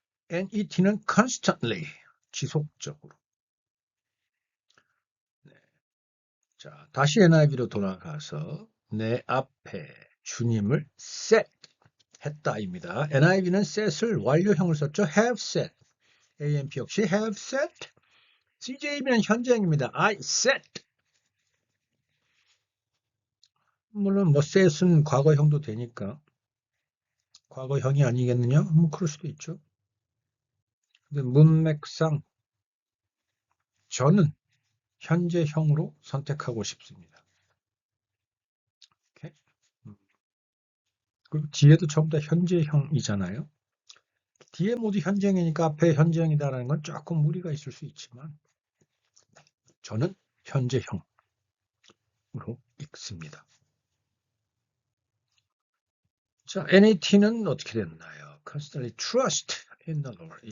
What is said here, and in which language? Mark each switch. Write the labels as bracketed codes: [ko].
[ko] NET는 [en] constantly. [ko] 지속적으로. 네. 자, 다시 NIV로 돌아가서 내 앞에 주님을 set 했다입니다. NIV는 set을 완료형을 썼죠. [en] have set. AMP [ko] 역시 [en] have set. [ko] CJB는 현재형입니다. [en] I set. [ko] 물론 뭐 set은 과거형도 되니까 과거형이 아니겠느냐? 뭐 그럴 수도 있죠. 근데 문맥상 저는 현재형으로 선택하고 싶습니다. 이렇게. 그리고 뒤에도 전부 다 현재형이잖아요. 뒤에 모두 현재형이니까 앞에 현재형이다라는 건 조금 무리가 있을 수 있지만 저는 현재형으로 읽습니다. 자, NAT는 어떻게 됐나요? [en] Constantly trust in the Lord.